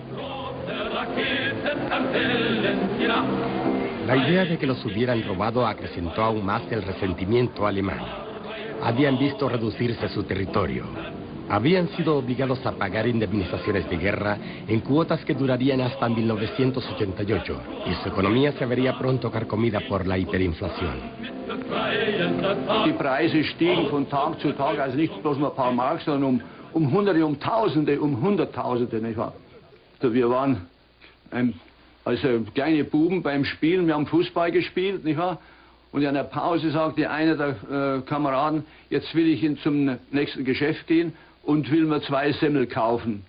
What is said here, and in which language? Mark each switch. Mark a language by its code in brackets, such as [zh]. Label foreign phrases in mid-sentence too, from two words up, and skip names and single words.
[es] La idea de que los hubieran robado acrecentó aún más el resentimiento alemán. Habían visto reducirse su territorio. Habían sido obligados a pagar indemnizaciones de guerra en cuotas que durarían hasta 1988 y su economía se vería pronto carcomida por la hiperinflación. [de] Die Preise stiegen von Tag zu Tag, also nicht bloß nur ein paar Mark, sondern um Hunderte, um Tausende, um Hunderttausende, nicht wahr? Also wir waren also kleine Buben beim Spielen, wir haben Fußball gespielt, nicht wahr? Und in der Pause sagte einer der Kameraden, jetzt will ich zum nächsten Geschäft gehen und will mir 2 Semmel kaufen.